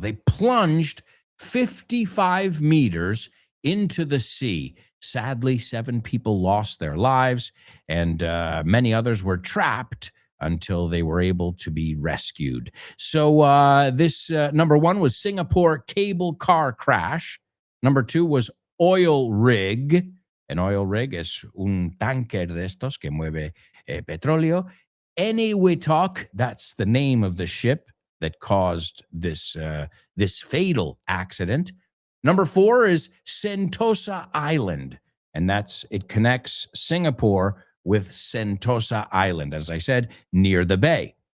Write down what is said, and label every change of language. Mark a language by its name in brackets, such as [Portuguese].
[English] They plunged 55 meters into the sea. Sadly, 7 people lost their lives, and many others were trapped until they were able to be rescued. So this number 1 was Singapore cable car crash. Number 2 was oil rig. An oil rig [Spanish] es un tanker de estos que mueve petróleo. [English] Eniwitok, that's the name of the ship that caused this fatal accident. Number 4 is Sentosa Island, and it connects Singapore with Sentosa Island, as I said, near the bay.